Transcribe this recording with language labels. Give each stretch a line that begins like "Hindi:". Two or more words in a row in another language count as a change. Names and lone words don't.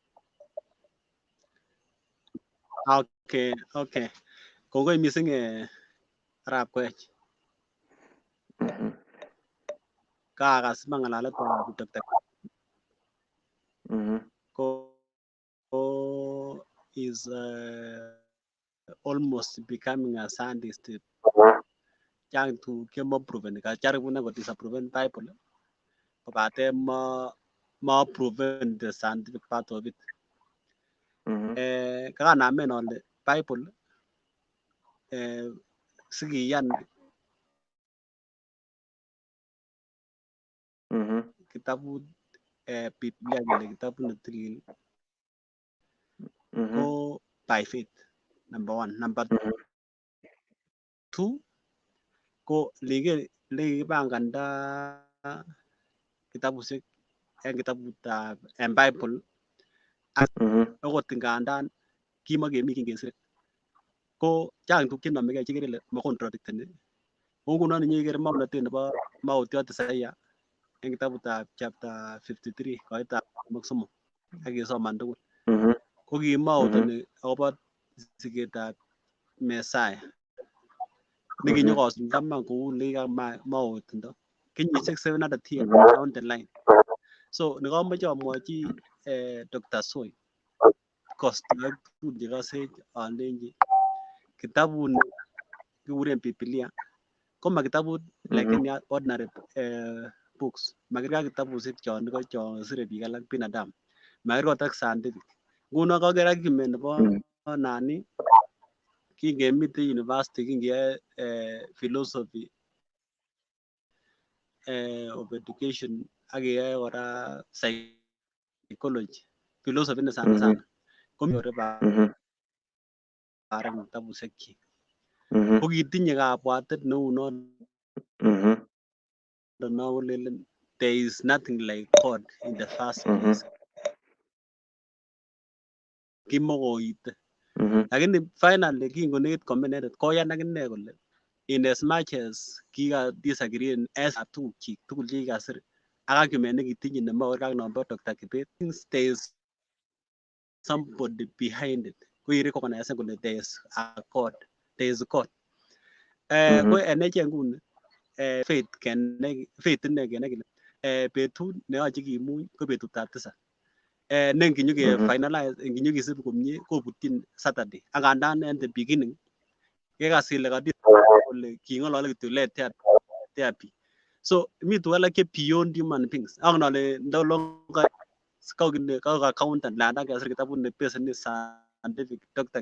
Kalenjin: Okay. Kongoi missing Arap Koech. Kakas mangalalet ko Dr.
English: Ko is almost becoming a scientist.
Kalenjin: Yang tu kemo proven ka jaribu na ko disapproven Bible. Kopate ma proven
English: the scientific part of it.
Kalenjin: Kaka namen
English: on the Bible
Kalenjin: sige yan kitabu Biblia gele kitabu natil ko
English: by faith,
Kalenjin: number 1. Number 2 ko lege banganda kitabu sik kitabu
English: and Bible
Kalenjin: ako tingandan kimagemi kingesir ko chang tuk chenamege chikere ma contradicten Ngunon inyeker maulatet nebo mautiot Isaiah eng kitabutab chapter 53 koitab somok ak kesoman tugul.
English: Ko kimautoni akobo siketab Messiah nekinyokosulda man kou lekikamautindo kenyisiek 700 years down the line.
Kalenjin: So nekamoche amwochi Dr. Soi kostoek tugul chekasech alenji kitabuni kikuren Biblia koma kitabut
English: like any ordinary books.
Kalenjin: Makirkei kitabushek chon sire biik alak binadamu. Makirkei ak scientific. Nguno kaker argument nebo nani kingemite university kingeyoe
English: philosophy of education
Kalenjin: ak keyoe kora psychology.
Swahili: Philosophy ni sana sana.
Kalenjin: Komi barak kitabushek kyik. Ko kitinye kabwatet neu noton kolelen
English: there is nothing like God in the first place.
Kalenjin: Kimokoite. Lakini finally kingonekit kome inendet koyan akine kole
English: in as much as
Kalenjin: kika disagree as tuguk chik tugul chekikasir ak argument nekitinye nemakerkei ak nombo Dr. Kibet,
English: there is somebody behind it. Ko recognize kole there is a God. There is God.
Kalenjin: Ko eneche nguni faith ine kenai kele betut neyoche kimuny ko betutab tisab. Ne nginyoke finalize nginyokisib komie kobutyin Saturday. Angandan
English: in the beginning
Kalenjin: kekas kele kole king'olole kityo
English: let there be.
Kalenjin: So mi tuguk alak che
English: beyond human beings.
Kalenjin: Angen ale ndolonga ka accountant landa kesir kitabut ne business scientific Dr.